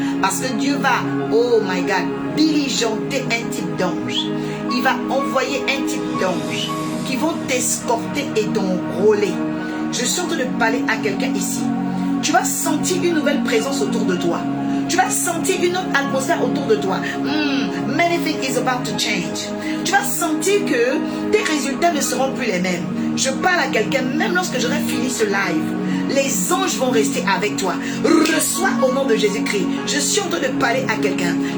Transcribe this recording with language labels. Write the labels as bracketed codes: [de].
[fr] Parce que Dieu va, [en] oh my God, [fr] diligenter un type d'ange. Il va envoyer un type d'ange qui vont t'escorter et t'enrôler. Je suis en train de parler à quelqu'un ici. Tu vas sentir une nouvelle présence autour de toi. Tu vas sentir une autre atmosphère autour de toi. [en] Many things is about to change. [fr] Tu vas sentir que tes résultats ne seront plus les mêmes. Je parle à quelqu'un, même lorsque j'aurai fini ce live, les anges vont rester avec toi. Reçois au nom de Jésus-Christ. Je suis en train de parler à quelqu'un.